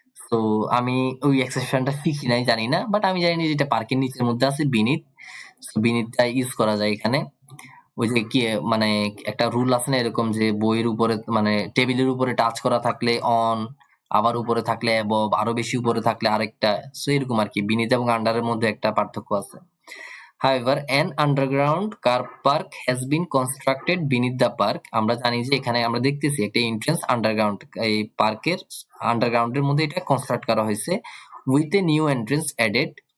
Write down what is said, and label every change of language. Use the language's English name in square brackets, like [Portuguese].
[Bangla] তো আমি ওই এক্সেপশনটা শিখি নাই, জানি না, বাট আমি জানি যে এটা পার্কের নিচের মধ্যে আছে বিনিথ। বিনিতটা ইউজ করা যায় এখানে। ওই যে কি মানে একটা রুল আছে না এরকম, যে বইয়ের উপরে মানে টেবিলের উপরে টাচ করা থাকলে অন, আবার উপরে থাকলে অ্যাবভ, আরো বেশি উপরে থাকলে আরেকটা। সো এরকম আর কি, বিনিত এবং আন্ডারের মধ্যে একটা পার্থক্য আছে। [English] However, an underground car park has been constructed beneath the park. [Bangla] আমরা জানি যে এখানে আমরা দেখতেছি একটা এন্ট্রান্স আন্ডারগ্রাউন্ড, এই পার্কের আন্ডারগ্রাউন্ডের মধ্যে এটা কনস্ট্রাক্ট করা হয়েছে [English] With a new entrance added.